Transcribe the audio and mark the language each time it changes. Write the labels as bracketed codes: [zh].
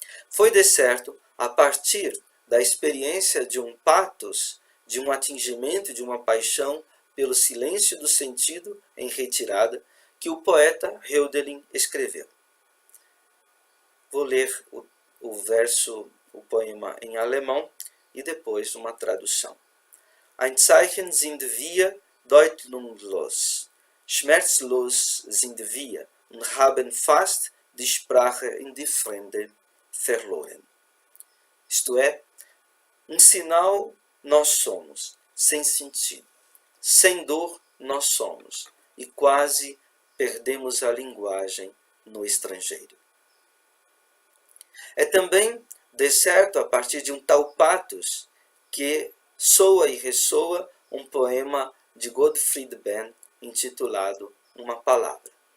[pt] Foi, de certo, a partir da experiência de um pathos, de um atingimento, de uma paixão pelo silêncio do sentido em retirada que o poeta Hölderlin escreveu. Vou ler o poema em alemão e depois uma tradução. [de] Ein Zeichen sind wir deutungslos, schmerzlos sind wir und haben fast die Sprache in die Fremde verloren. [pt] Isto é, um sinal nós somos, sem sentido. Sem dor nós somos, e quase perdemos a linguagem no estrangeiro. É também, de certo, a partir de um tal patos que soa e ressoa um poema de Gottfried Benn intitulado Uma Palavra.